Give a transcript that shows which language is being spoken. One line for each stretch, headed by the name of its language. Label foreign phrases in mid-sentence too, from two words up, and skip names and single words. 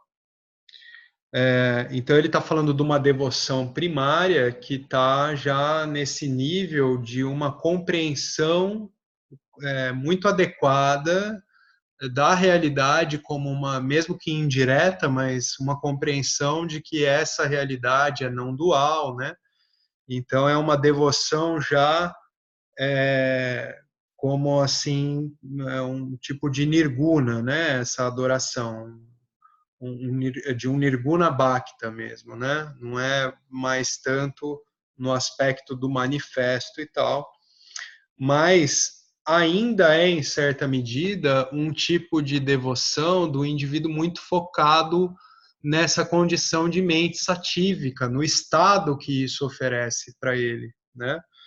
Portuguese: Então, ele está falando de uma devoção primária que está já nesse nível de uma compreensão muito adequada da realidade como uma, mesmo que indireta, mas uma compreensão de que essa realidade é não dual, né? Então é uma devoção já como assim um tipo de nirguna, né? Essa adoração de um
Sanskrit: निर्गुण भक्त
Portuguese: mesmo, né? Não é mais tanto no aspecto do manifesto e tal, mas ainda é, em certa medida, um tipo de devoção do indivíduo muito focado nessa condição de mente satívica, no estado que isso oferece para ele, né?